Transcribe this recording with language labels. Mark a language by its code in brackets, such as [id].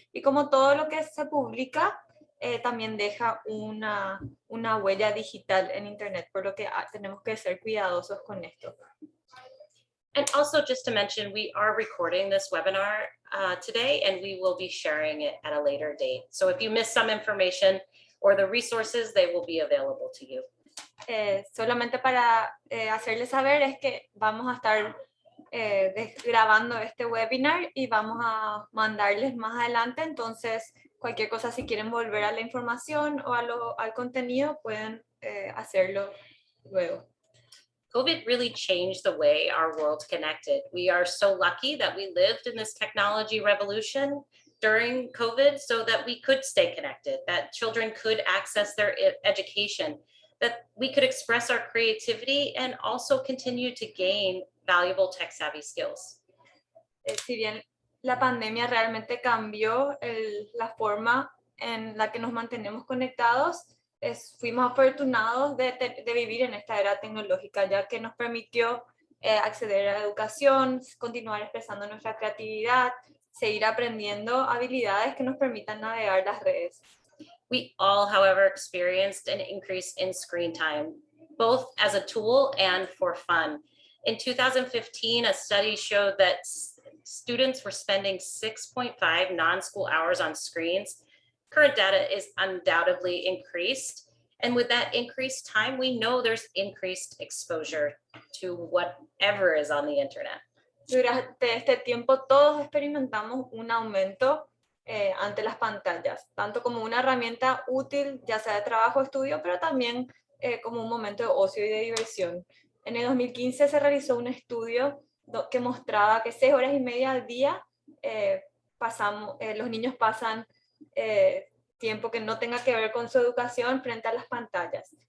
[es] Y como todo lo que se publica también deja una huella digital en Internet, por lo que tenemos que ser cuidadosos con esto. [en] And also, just to mention, we are recording this webinar today, and we will be sharing it at a later date. So if you miss some information or the resources, they will be available to you. [es] Solamente para hacerles saber es que vamos a estar grabando este webinar y vamos a mandarles más adelante. Entonces, cualquier cosa, si quieren volver a la información o al contenido, pueden hacerlo luego. [en] COVID really changed the way our world connected. We are so lucky that we lived in this technology revolution during COVID so that we could stay connected, that children could access their education, that we could express our creativity and also continue to gain valuable tech-savvy skills. [es] Si bien la pandemia realmente cambió la forma en la que nos mantenemos conectados, fuimos afortunados de vivir en esta era tecnológica, ya que nos permitió acceder a la educación, continuar expresando nuestra creatividad, seguir aprendiendo habilidades que nos permitan navegar las redes. [en] We all, however, experienced an increase in screen time, both as a tool and for fun. In 2015, a study showed that students were spending 6.5 non-school hours on screens. Current data is undoubtedly increased. And with that increased time, we know there's increased exposure to whatever is on the internet. [es] Durante este tiempo todos experimentamos un aumento ante las pantallas, tanto como una herramienta útil, ya sea de trabajo o estudio, pero también como un momento de ocio y de diversión. En el 2015 se realizó un estudio que mostraba que 6 horas y media al día los niños pasan tiempo que no tenga que ver con su educación frente a las pantallas.